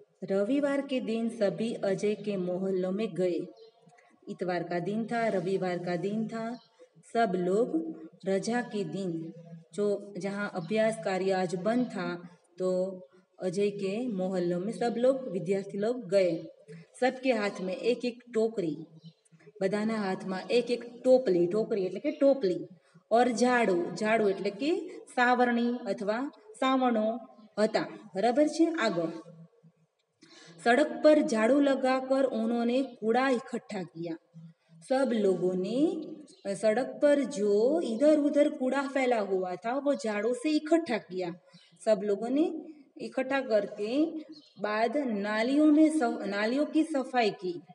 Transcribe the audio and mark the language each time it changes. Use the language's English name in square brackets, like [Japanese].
[Hindi] रविवार के दिन सभी अजय के मोहल्लों में गए. इतवार का दिन था, रविवार का दिन था. सब लोग रजा के दिन जो जहाँ अभ्यास कार्य आज बंद था तो अजय के मोहल्लों में सब लोग विद्यार्थी लोग गए. सबके हाथ में एक एक टोकरी, [Gujarati] બધાના હાથમાં એક એક ટોકરી એટલે કે ટોપલી, [Hindi] और झाड़ू [Gujarati] એટલે કે સાવરણી અથવા સાવણો હતા, બરાબર છે. [Hindi] આગળ सड़क पर झाड़ू लगाकर उन्होंने कूड़ा इकट्ठा किया. सब लोगों ने सड़क पर जो इधर उधर कूड़ा फैला हुआ था वो झाड़ू से इकट्ठा किया. सब लोगों ने इकट्ठा करके बाद नालियों की सफाई की.